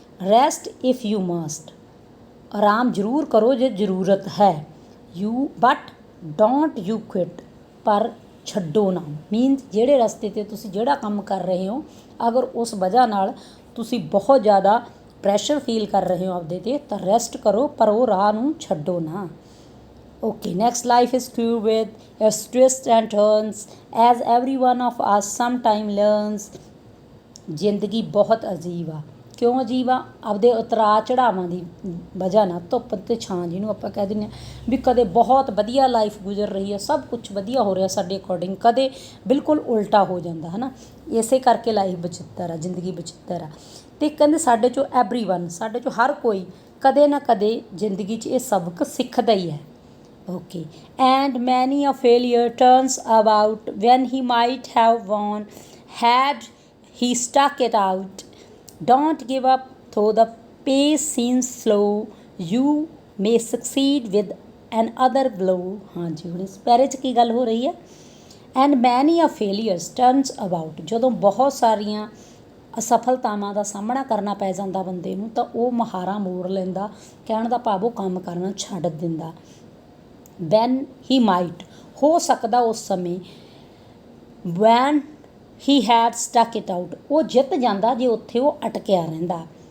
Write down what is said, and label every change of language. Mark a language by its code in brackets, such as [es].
[en] rest if you must, [pa] ਆਰਾਮ ਜ਼ਰੂਰ ਕਰੋ ਜੇ ਜ਼ਰੂਰਤ ਹੈ। [en] you but don't you quit, [pa] ਪਰ ਛੱਡੋ ਨਾ। ਮੀਨਸ ਜਿਹੜੇ ਰਸਤੇ 'ਤੇ ਤੁਸੀਂ ਜਿਹੜਾ ਕੰਮ ਕਰ ਰਹੇ ਹੋ, ਅਗਰ ਉਸ ਵਜ੍ਹਾ ਨਾਲ ਤੁਸੀਂ ਬਹੁਤ ਜ਼ਿਆਦਾ ਪ੍ਰੈਸ਼ਰ ਫੀਲ ਕਰ ਰਹੇ ਹੋ ਆਪਦੇ 'ਤੇ, ਤਾਂ ਰੈਸਟ ਕਰੋ, ਪਰ ਉਹ ਰਾਹ ਨੂੰ ਛੱਡੋ ਨਾ। [en] Okay, next, life is filled with its twists and turns, as every one of us sometime learns। [pa] ਜ਼ਿੰਦਗੀ ਬਹੁਤ ਅਜੀਬ ਆ। ਕਿਉਂ ਅਜੀਬ ਆ? ਆਪਦੇ ਉਤਰਾਅ ਚੜਾਵਾਂ ਦੀ ਵਜ੍ਹਾ ਨਾਲ, ਧੁੱਪ ਅਤੇ ਛਾਂ ਜਿਹਨੂੰ ਆਪਾਂ ਕਹਿ ਦਿੰਦੇ ਹਾਂ ਵੀ ਕਦੇ ਬਹੁਤ ਵਧੀਆ ਲਾਈਫ ਗੁਜ਼ਰ ਰਹੀ ਹੈ, ਸਭ ਕੁਝ ਵਧੀਆ ਹੋ ਰਿਹਾ ਸਾਡੇ ਅਕੋਰਡਿੰਗ, ਕਦੇ ਬਿਲਕੁਲ ਉਲਟਾ ਹੋ ਜਾਂਦਾ ਹੈ ਨਾ। ਇਸੇ ਕਰਕੇ ਲਾਈਫ ਬਚਿੱਤਰ ਆ, ਜ਼ਿੰਦਗੀ ਬਚਿੱਤਰ ਆ। ਅਤੇ ਕਹਿੰਦੇ ਸਾਡੇ 'ਚੋਂ ਐਵਰੀਵਨ, ਸਾਡੇ 'ਚੋਂ ਹਰ ਕੋਈ ਕਦੇ ਨਾ ਕਦੇ ਜ਼ਿੰਦਗੀ 'ਚ ਇਹ ਸਬਕ ਸਿੱਖਦਾ ਹੀ ਹੈ। [en] Okay, and many a failure turns about when he might have won had he stuck it out। Don't give up though the pace seems slow, you may succeed with another blow। [pa] हाँ जी, ਹੁਣ ਇਸ ਪੈਰੇ 'ਚ ਕੀ ਗੱਲ ਹੋ ਰਹੀ ਹੈ? [en] and many a failures turns about, [pa] ਜਦੋਂ ਬਹੁਤ ਸਾਰੀਆਂ ਅਸਫਲਤਾਵਾਂ ਦਾ ਸਾਹਮਣਾ ਕਰਨਾ ਪੈ ਜਾਂਦਾ ਬੰਦੇ ਨੂੰ, ਤਾਂ ਉਹ ਮੁਹਾਰਾ ਮੋੜ ਲੈਂਦਾ। ਕਹਿਣ ਦਾ ਭਾਵ ਉਹ ਕੰਮ ਕਰਨਾ ਛੱਡ ਦਿੰਦਾ। [en] when he might, [pa] ਹੋ ਸਕਦਾ ਉਸ ਸਮੇਂ, [en] when he had stuck it out, [pa] ਉਹ ਜਿੱਤ ਜਾਂਦਾ ਜੇ ਉੱਥੇ ਉਹ ਅਟਕਿਆ ਰਹਿੰਦਾ।